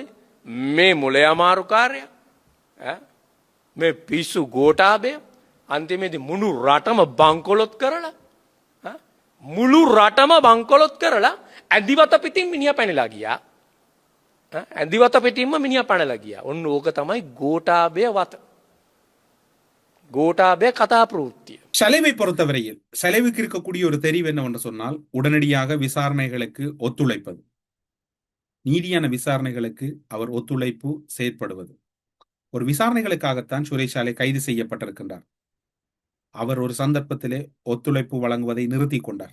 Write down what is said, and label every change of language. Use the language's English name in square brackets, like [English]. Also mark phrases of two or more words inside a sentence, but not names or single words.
[Sinhala] මේ මොලේ අමාරු කාර්යය මේ පිස්සු ගෝඨාභය අන්තිමේදී මුළු රටම බංකොලොත් කරලා මුළු රටම බංකොලොත් කරලා ඇදිවත පිටින් මිනිහා පැනලා ගියා. ඇදිවත පිටින්ම මිනිහා පැනලා ගියා. ඔන්න ඕක තමයි ගෝඨාභය වත. ගෝඨාභය කතා ප්‍රවෘත්තිය. [Tamil] சலைவை பொறுத்தவரையில் சலைவுக்கு இருக்கக்கூடிய ஒரு தெரிவு என்னவென்று சொன்னால், உடனடியாக விசாரணைகளுக்கு ஒத்துழைப்பது, நீதியான விசாரணைகளுக்கு அவர் ஒத்துழைப்பு செயற்படுவது. ஒரு விசாரணைகளுக்காகத்தான் சுரேஷாலை கைது செய்யப்பட்டிருக்கின்றார். அவர் ஒரு சந்தர்ப்பத்திலே ஒத்துழைப்பு வழங்குவதை நிறுத்தி கொண்டார்.